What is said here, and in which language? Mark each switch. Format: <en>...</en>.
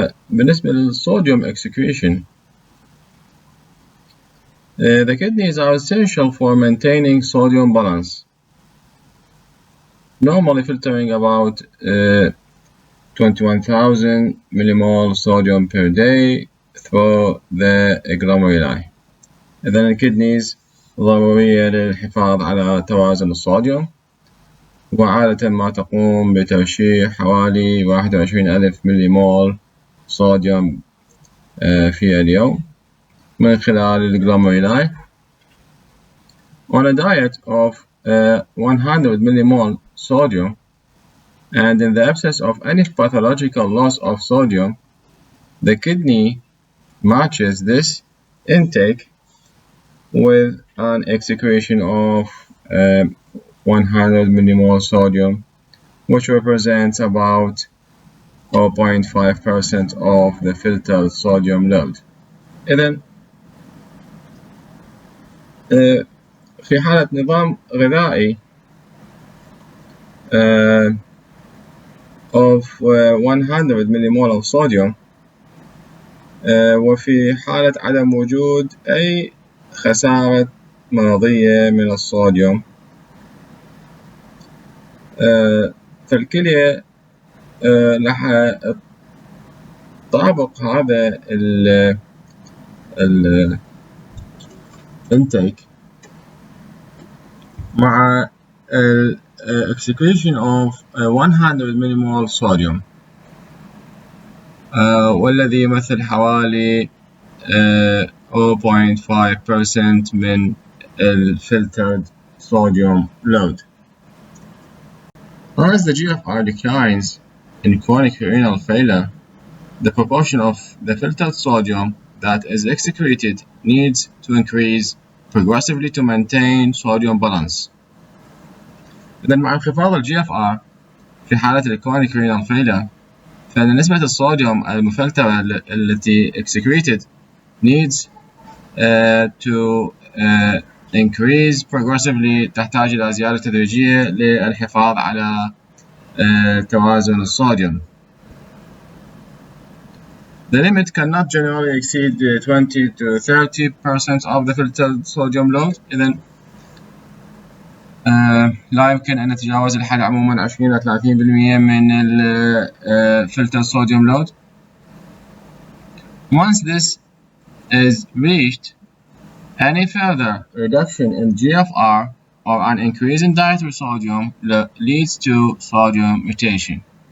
<ar>بالنسبة للصوديوم</ar> <en>excretion, the kidneys are essential for maintaining sodium balance, normally filtering about 21,000 millimole sodium per day through the glomeruli.</en> <ar>إذن الكدنيز ضرورية للحفاظ على توازن الصوديوم، وعادة ما تقوم بترشيح حوالي 21,000 مليمول صوديوم في اليوم من خلال الجلوميرولاي.</ar> <en>On a diet of 100 millimole sodium, and in the absence of any pathological loss of sodium, the kidney matches this intake with an excretion of 100 millimole sodium, which represents about 0.5% of the filtered sodium load.</en> <ar>إذن في حالة نظام غذائي</ar> <en>of 100 millimole of sodium،</en> <ar>وفي حالة عدم وجود أي خسارة مرضية من الصوديوم، فالكلية راح تطابق هذا ال intake مع</ar> <en>excretion of 100 millimole sodium،</en> <ar>والذي يمثل حوالي 0.5% من</ar> <en>filtered sodium load. As the GFR declines in chronic renal failure, the proportion of the filtered sodium that is excreted needs to increase progressively to maintain sodium balance.</en> <ar>إذن مع انخفاض ال GFR في حالة ال</ar> <en>chronic renal failure،</en> <ar>فإن نسبة الصوديوم المفلترة التي</ar> <en>excreted needs to increase progressively،</en> <ar>تحتاج إلى زيادة تدريجية للحفاظ على توازن الصوديوم.</ar> <en>The limit cannot generally exceed 20 to 30% of the filtered sodium load.</en> <ar>إذن لا يمكن أن نتجاوز الحد عموما 20 إلى 30% من ال</ar> <en>filtered sodium load. Once this is reached, any further reduction in GFR or an increase in dietary sodium leads to sodium mutation.</en>